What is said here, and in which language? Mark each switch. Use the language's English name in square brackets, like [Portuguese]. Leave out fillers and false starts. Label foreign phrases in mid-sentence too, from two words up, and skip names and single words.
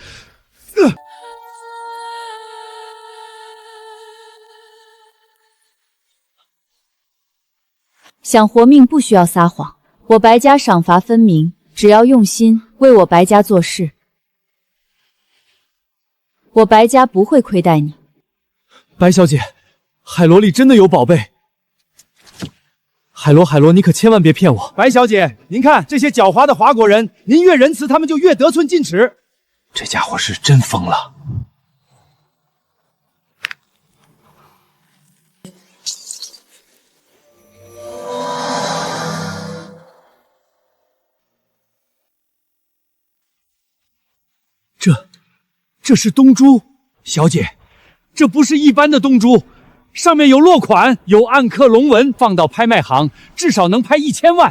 [Chinese] 想活命不需要撒謊，我白家賞罰分明，只要用心為我白家做事，我白家不會虧待你。白小姐，海螺裡真的有寶貝。海螺，你可千萬別騙我。白小姐，您看這些狡猾的華國人，您越仁慈，他們就越得寸進尺。這家伙是真瘋了。這是東珠，小姐，這不是一般的東珠，上面有落款，有暗刻龙紋，放到拍賣行至少能拍1000萬。